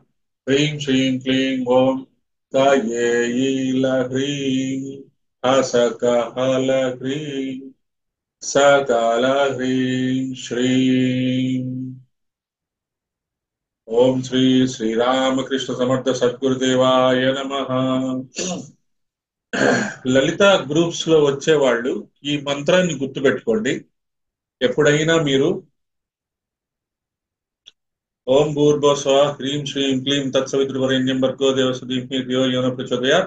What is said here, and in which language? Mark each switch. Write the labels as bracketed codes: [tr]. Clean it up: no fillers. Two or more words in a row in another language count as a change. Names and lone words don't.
[sa] ह्रीं श्रीं क्लीं ओम कायेयीलह्रीं हसकहलह्रीं सकलह्रीं श्रीं। ओम श्री श्रीरामकृष्ण समर्थ सद्गुरुदेवाय नमः। [te] లలిత గ్రూప్స్ లో వచ్చే వాళ్ళు ఈ మంత్రాన్ని గుర్తుపెట్టుకోండి. ఎప్పుడైనా మీరు [sa] ఓం భూర్భువస్వ హ్రీం శ్రీం క్లీం తత్సవితృవరేణ్యం భర్గో దేవస్య ధీమహి ధియో యో నః ప్రచోదయాత్.